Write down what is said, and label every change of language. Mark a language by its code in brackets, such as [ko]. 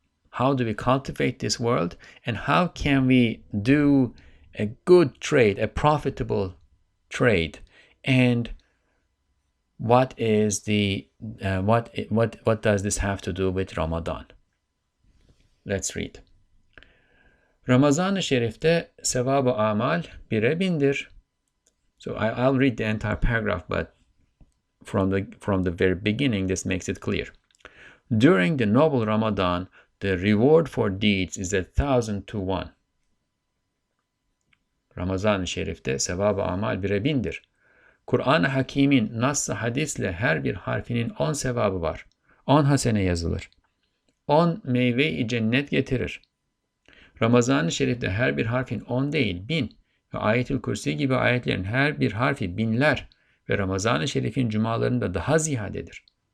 [en] How do we cultivate this world? And how can we do a good trade, a profitable trade? And what is the what does this have to do with Ramadan? Let's read. [tr] Ramazan-ı Şerif'te sevab-ı amal 1'e 1000'dir. [en] So I'll read the entire paragraph, but from the very beginning, this makes it clear. During the noble Ramadan, the reward for deeds is 1,000 to 1. [tr] Ramazan-ı Şerif'te sevab-ı amal 1'e 1000'dir. Kur'an-ı Hakim'in nas-ı hadisle her bir harfinin 10 sevabı var. 10 hasene yazılır. 10 meyve-i cennet getirir. Ramazan-ı Şerif'te her bir harfin 10 değil 1000 ve Ayet-ül Kürsi gibi ayetlerin her bir harfi binler ve Ramazan-ı Şerif'in cumalarında daha ziyadedir.